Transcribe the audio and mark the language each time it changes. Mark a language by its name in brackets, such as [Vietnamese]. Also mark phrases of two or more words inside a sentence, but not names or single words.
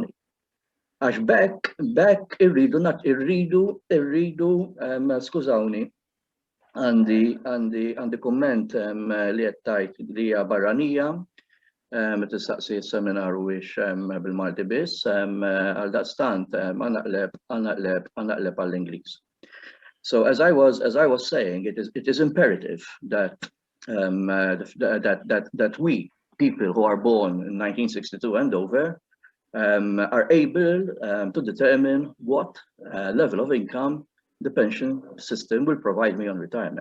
[Maltese] Għax bekk irridu, skużawni, għandi komment li qed tgħid li hija barranija, meta tistaqsi s-seminar wiex bil-Malti biss, għal daqstant għanaqleb għall-Ingliż. [English] So as I was saying, it is imperative that we, people who are born in 1962 and over, are able to determine what level of income the pension system will provide me on retirement.